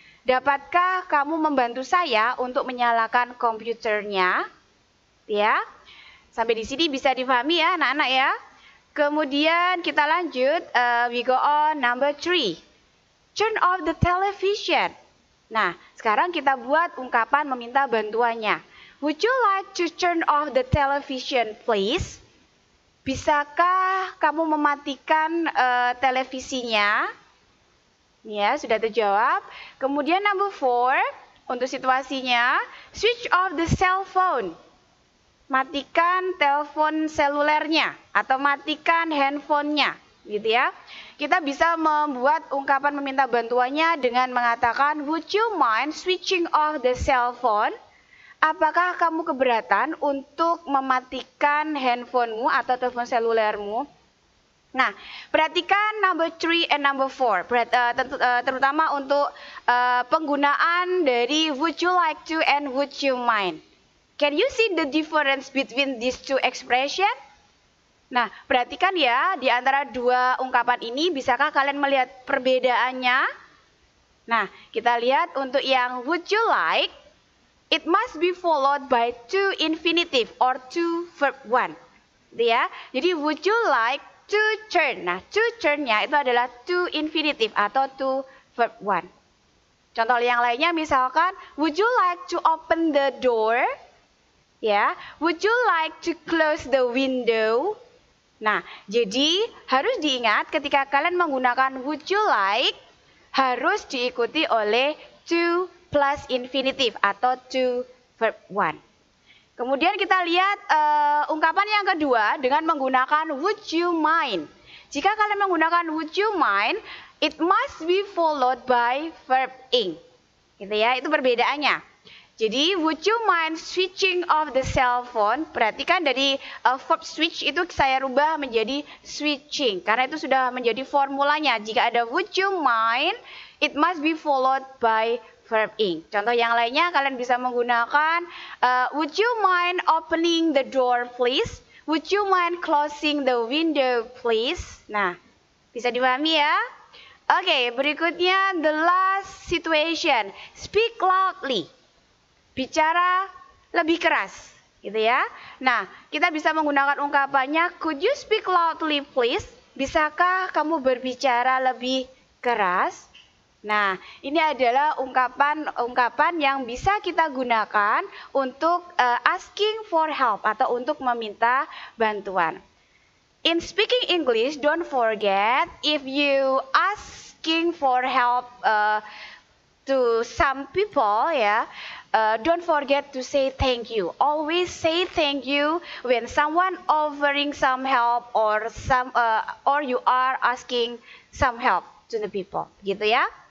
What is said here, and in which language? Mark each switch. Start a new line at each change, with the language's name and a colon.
Indonesian: Dapatkah kamu membantu saya untuk menyalakan komputernya? Ya, sampai di sini bisa difahami ya anak-anak ya. Kemudian kita lanjut,
English: we go on number 3. Turn off the television.
Indonesian: Nah, sekarang kita buat ungkapan meminta bantuannya.
English: Would you like to turn off the television please?
Indonesian: Bisakah kamu mematikan televisinya? Ya, sudah terjawab. Kemudian number 4, untuk situasinya,
English: switch off the cell phone.
Indonesian: Matikan telepon selulernya atau matikan handphonenya, gitu ya. Kita bisa membuat ungkapan meminta bantuannya dengan mengatakan,
English: would you mind switching off the cell phone?
Indonesian: Apakah kamu keberatan untuk mematikan handphonemu atau telepon selulermu? Nah, perhatikan
English: number 3 and number 4,
Indonesian: terutama untuk penggunaan dari would you like to and would you mind.
English: Can you see the difference between these two expression?
Indonesian: Nah, perhatikan ya, di antara dua ungkapan ini, bisakah kalian melihat perbedaannya? Nah, kita lihat untuk yang
English: would you like, it must be followed by to infinitive or to verb 1.
Indonesian: Gitu ya. Jadi
English: would you like to turn.
Indonesian: Nah, to turn-nya itu adalah to infinitive atau to verb 1. Contoh yang lainnya misalkan,
English: would you like to open the door? Ya, would you like to close the window?
Indonesian: Nah, jadi harus diingat ketika kalian menggunakan would you like, harus diikuti oleh to plus infinitive atau to verb 1. Kemudian kita lihat ungkapan yang kedua dengan menggunakan would you mind. Jika kalian menggunakan
English: would you mind, it must be followed by verb ing.
Indonesian: Gitu ya, itu perbedaannya. Jadi
English: would you mind switching off the cell phone?
Indonesian: Perhatikan dari verb switch itu saya rubah menjadi switching karena itu sudah menjadi formulanya. Jika ada
English: would you mind, it must be followed by verb ing.
Indonesian: Contoh yang lainnya kalian bisa menggunakan
English: would you mind opening the door please? Would you mind closing the window please?
Indonesian: Nah, bisa dipahami ya? Oke, berikutnya
English: the last situation. Speak loudly.
Indonesian: Bicara lebih keras, gitu ya. Nah, kita bisa menggunakan ungkapannya
English: could you speak loudly please?
Indonesian: Bisakah kamu berbicara lebih keras? Nah, ini adalah ungkapan yang bisa kita gunakan untuk
English: asking for help
Indonesian: atau untuk meminta bantuan.
English: In speaking English, don't forget if you asking for help to some people, ya, don't forget to say thank you. Always say thank you when someone offering some help or you are asking some help to the people,
Indonesian: gitu ya.